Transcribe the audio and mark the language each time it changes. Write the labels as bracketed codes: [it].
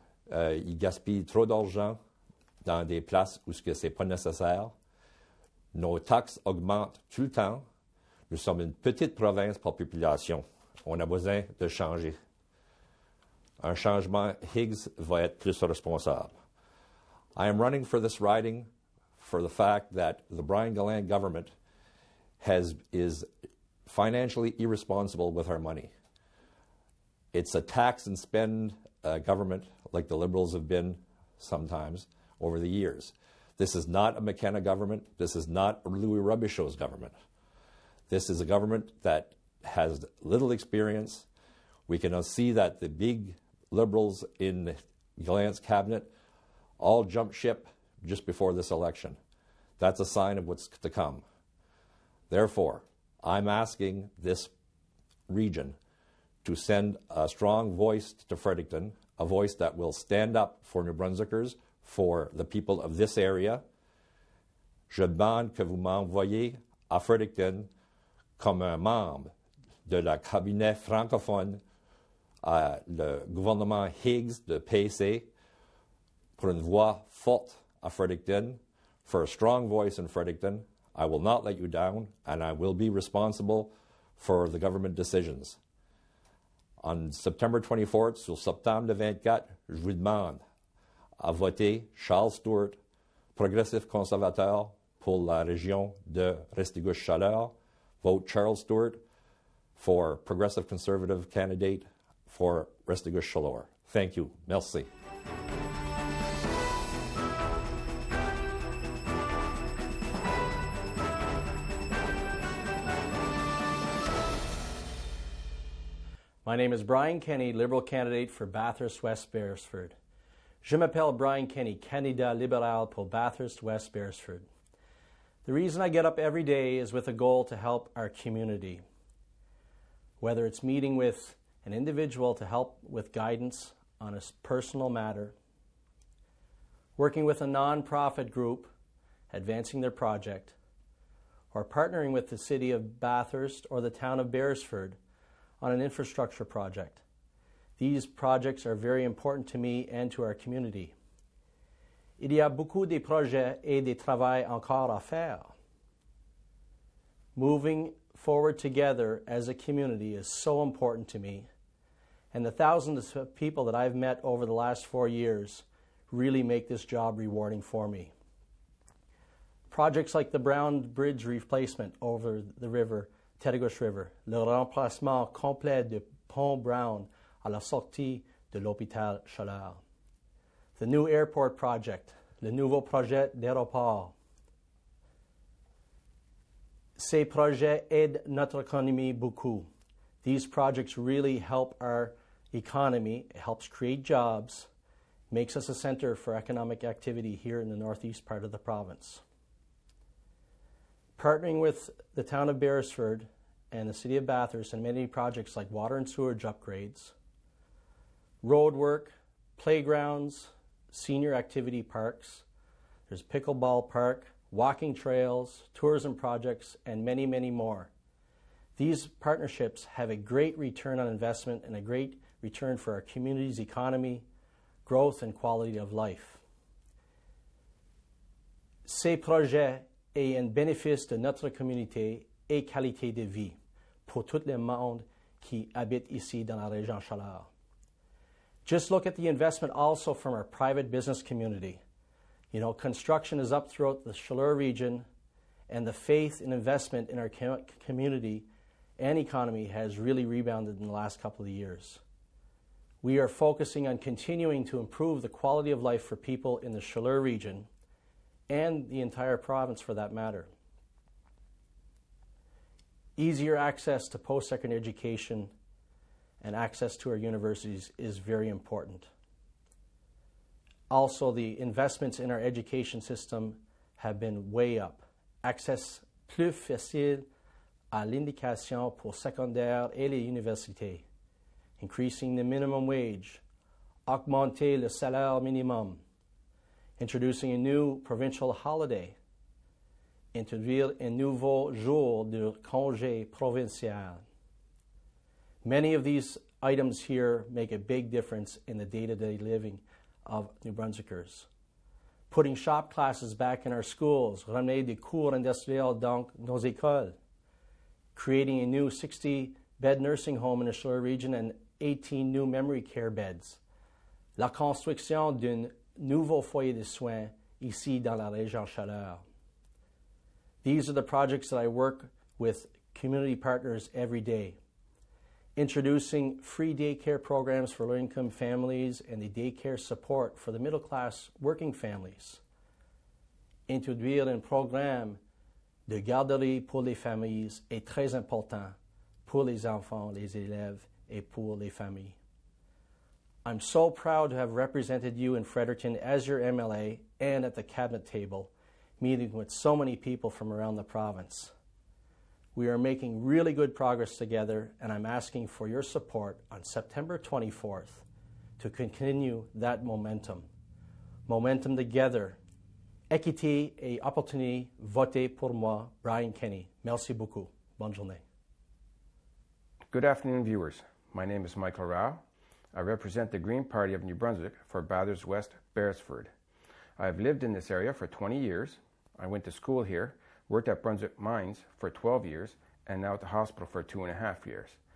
[fr] Il gaspille trop d'argent dans des places où ce n'est pas nécessaire. Nos taxes augmentent tout le temps. Nous sommes une petite province par population. On a besoin de changer. Un changement, Higgs va être plus responsable. [en] I am running for this riding for the fact that the Brian Gallant government is financially irresponsible with our money. It's a tax and spend government like the Liberals have been sometimes over the years. This is not a McKenna government. This is not Louis Robichaud's government. This is a government that has little experience. We can see that the big Liberals in Gallant's cabinet all jumped ship just before this election. That's a sign of what's to come. Therefore, I'm asking this region to send a strong voice to Fredericton, a voice that will stand up for New Brunswickers, for the people of this area. [fr] Je demande que vous m'envoyiez à Fredericton comme un membre de la cabinet francophone le gouvernement Higgs de PC pour une voix forte à Fredericton, [en] for a strong voice in Fredericton. I will not let you down, and I will be responsible for the government decisions. On September 24th, [fr] sur septembre 24, je vous demande à voter Charles Stewart, progressif conservateur pour la région de Restigouche-Chaleur. [en] Vote Charles Stewart for progressive conservative candidate for Restigouche-Chaleur. Thank you. Merci. My name is Brian Kenny, Liberal candidate for Bathurst West Beresford. [fr] Je m'appelle Brian Kenny, candidat libéral pour Bathurst West Beresford. [en] The reason I get up every day is with a goal to help our community. Whether it's meeting with an individual to help with guidance on a personal matter, working with a non-profit group advancing their project, or partnering with the city of Bathurst or the town of Beresford on an infrastructure project. These projects are very important to me and to our community. [fr] Il y a beaucoup de projets et de travail encore à faire. [en] Moving forward together as a community is so important to me, and the thousands of people that I've met over the last 4 years really make this job rewarding for me. Projects like the Brown Bridge replacement over the river, Terregouche River, [fr] le remplacement complet de Pont Brown à la sortie de l'hôpital Chaleur, [en] the new airport project, [fr] le nouveau projet d'aéroport. Ces projets aident notre économie beaucoup. [en] These projects really help our economy. It helps create jobs, makes us a center for economic activity here in the northeast part of the province. Partnering with the town of Beresford and the City of Bathurst in many projects like water and sewage upgrades, road work, playgrounds, senior activity parks. There's pickleball park, walking trails, tourism projects, and many, many more. These partnerships have a great return on investment and a great return for our community's economy, growth, and quality of life. [fr] Ces projets aient un bénéfice de notre communauté et qualité de vie pour tout le monde qui habite ici dans la région Chaleur. [en] Just look at the investment also from our private business community. You know, construction is up throughout the Chaleur region, and the faith and investment in our community and economy has really rebounded in the last couple of years. We are focusing on continuing to improve the quality of life for people in the Chaleur region and the entire province for that matter. Easier access to post-secondary education and access to our universities is very important. Also, the investments in our education system have been way up. [fr] Accès plus facile à l'indication pour secondaire et les universités. [en] Increasing the minimum wage. [fr] Augmenter le salaire minimum. [en] Introducing a new provincial holiday. [fr] Introduire un nouveau jour de congé provincial. [en] Many of these items here make a big difference in the day-to-day living of New Brunswickers. Putting shop classes back in our schools, [fr] ramener des cours industriels dans nos écoles, [en] creating a new 60-bed nursing home in the Chaleur region and 18 new memory care beds, [fr] la construction d'un nouveau foyer de soins ici dans la région Chaleur. [en] These are the projects that I work with community partners every day. Introducing free daycare programs for low-income families and the daycare support for the middle-class working families. [fr] Introduire un programme de garderie pour les familles est très important pour les enfants, les élèves, et pour les familles. [en] I'm so proud to have represented you in Fredericton as your MLA and at the cabinet table, meeting with so many people from around the province. We are making really good progress together, and I'm asking for your support on September 24th to continue that momentum. Momentum together. [fr] Équité et opportunité, votez pour moi, Brian Kenny. Merci beaucoup. Bonne journée. [en] Good afternoon, viewers. My name is Michael Rao. I represent the Green Party of New Brunswick for Bathurst West, Beresford. I have lived in this area for 20 years. I went to school here, worked at Brunswick Mines for 12 years, and now at the hospital for 2.5 years.